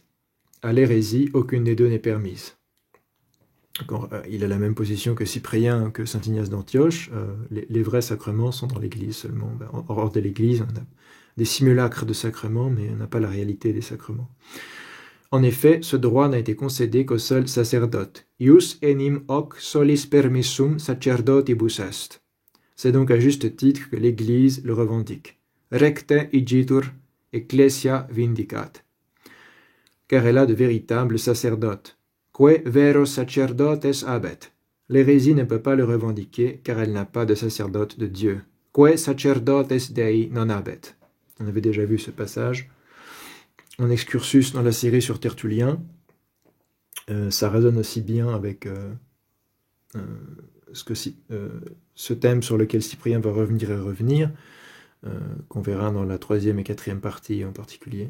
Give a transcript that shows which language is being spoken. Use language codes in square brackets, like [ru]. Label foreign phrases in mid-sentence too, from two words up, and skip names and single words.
[fr] À l'hérésie, aucune des deux n'est permise. Il a la même position que Cyprien, que saint Ignace d'Antioche. Les vrais sacrements sont dans l'Église seulement. Hors de l'Église, on a des simulacres de sacrements, mais on n'a pas la réalité des sacrements. En effet, ce droit n'a été concédé qu'au seul sacerdote. [la] Ius enim hoc solis permissum sacerdotibus est. [fr] C'est donc à juste titre que l'Église le revendique. [la] Recte igitur ecclesia vindicat. [fr] Car elle a de véritables sacerdotes. [la] Que veros sacerdotes habet. [fr] L'hérésie ne peut pas le revendiquer, car elle n'a pas de sacerdote de Dieu. [la] Que sacerdotes Dei non habet. [fr] On avait déjà vu ce passage en excursus dans la série sur Tertullien. Ça résonne aussi bien avec ce thème sur lequel Cyprien va revenir, qu'on verra dans la 3e et 4e partie en particulier.